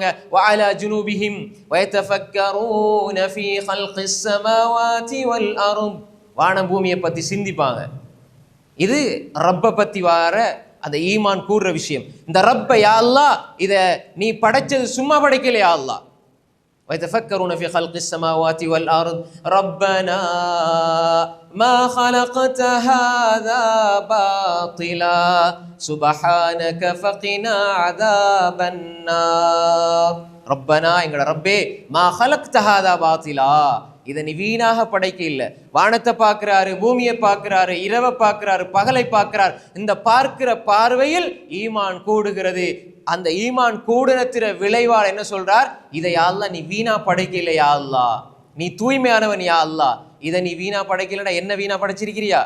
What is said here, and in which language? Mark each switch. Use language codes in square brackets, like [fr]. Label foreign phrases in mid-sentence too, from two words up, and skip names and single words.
[ar] وعلى جنوبهم ويتفكرون في خلق السماوات و الأرض, [ta] வானம் பூமியை பத்தி சிந்திப்பாங்க. இது ரப்பை பற்றி வார அந்த ஈமான் கூறுற விஷயம். இந்த ரப்பை [ar] يا الله [ta] இதை நீ படைச்சது சும்மா படைக்கல [ar] يا الله. ويتفكرون في خلق السماوات والأرض ربنا ما خلقت هذا باطلا سبحانك فقنا عذاب النار. ربنا [ta] எங்கட ரப்பே [ar] ما خلقت هذا باطلا, [ta] இதை நீ வீணாக படைக்க இல்லை. வானத்தை பார்க்கிறாரு, பூமியை பார்க்கிறாரு, இரவை பார்க்கிறாரு, பகலை பார்க்கிறார். இந்த பார்க்கிற பார்வையில் ஈமான் கூடுகிறது. அந்த ஈமான் கூடுனத்திற விளைவால் என்ன சொல்றார்? இதை [ar] يا الله [ta] நீ வீணா படைக்கல [ar] يا الله, [ta] நீ தூய்மையானவன் [ar] يا الله, [ta] இதை நீ வீணா படைக்கலடா, என்ன வீணா படைச்சிருக்கிறியா?